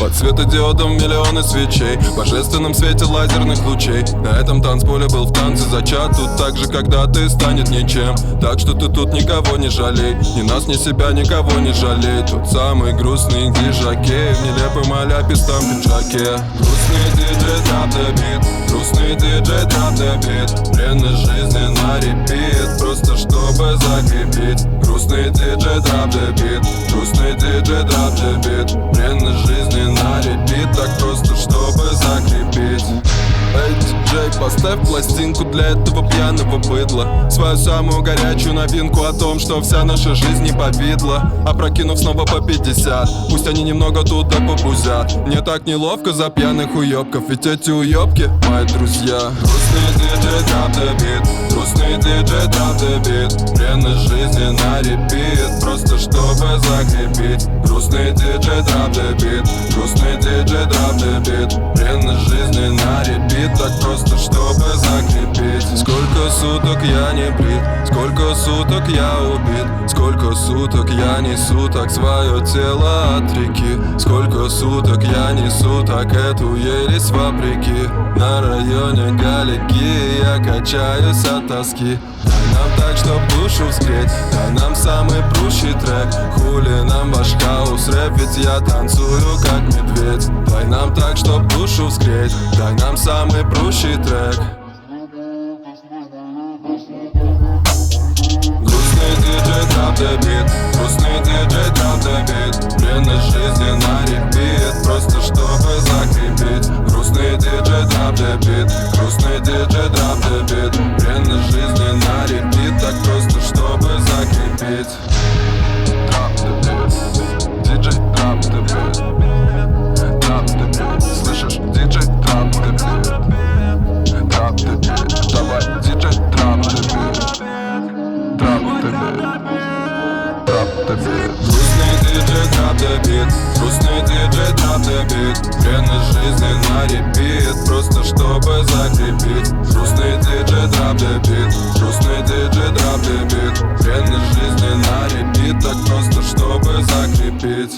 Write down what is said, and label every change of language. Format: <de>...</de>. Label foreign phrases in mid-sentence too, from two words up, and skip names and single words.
<ru>Под светодиодом миллионы свечей, в божественном свете лазерных лучей. На этом танцполе был в танце зачат, тут так же когда-то станет ничем. Так что ты тут никого не жалей, ни нас, ни себя, никого не жалей. Тот самый грустный диджакей в нелепом аляпистом пиджаке. Грустный диджей,</ru> <en>drop the beat,</en> <ru>грустный диджей,</ru> <en>drop the beat,</en> <ru>бренность жизни на репит, просто чтобы закрепить. Грустный диджей,</ru> <en>drop the beat,</en> <ru>грустный диджей,</ru> <en>drop the beat,</en> <ru>бренность жизни на репит, так просто чтобы закрепить. Эй, диджей, поставь пластинку для этого пьяного быдла, свою самую горячую новинку о том, что вся наша жизнь не повидла. Опрокинув снова по 50, пусть они немного тут да побузят. Мне так неловко за пьяных уёбков, ведь эти уёбки мои друзья. Грустный диджей,</ru> <en>drop the beat,</en> <ru>грустный диджей,</ru> <en>drop the beat,</en> <ru>бренность жизни на репит, просто чтобы закрепить. Грустный диджей,</ru> <en>drop the beat,</en> <ru>грустный диджей,</ru> <en>drop the beat,</en> <ru>бренность жизни на репит, так просто чтобы закрепить. Сколько суток я не брит, сколько суток я убит, сколько суток я несу так свое тело от реки, сколько суток я несу так эту ересь вопреки. На районе Галики я качаюсь от тоски. Дай нам так, чтоб душу вскреть, дай нам самый прущий трек. Хули нам ваш</ru> <en>house rap,</en> <ru>ведь я танцую как медведь. Дай нам так, чтоб душу вскреть, дай нам самый прущий трек. Грустный диджей,</ru> <en>drop the beat,</en> <ru>грустный диджей,</ru> <en>drop the beat,</en> <ru>бренность жизни на репит, просто чтобы закрепить. Грустный диджей,</ru> <en>drop the beat,</en> <ru>грустный диджей,</ru> <en>drop the beat,</en> <ru>бренность жизни на репит, так просто чтобы закрепить.</ru> <en>Drop the beat, диджей, drop the beat, drop the beat, слышишь, диджей, drop the beat, drop the beat, давай, диджей, drop the beat. Грустный диджей, drop the beat, грустный диджей, драп правда бит, бренность жизни на репит, просто чтобы закрепить. Грустный диджей drop beat, грустный диджей drop beat, бренность жизни на репит, так просто чтобы закрепить.</en>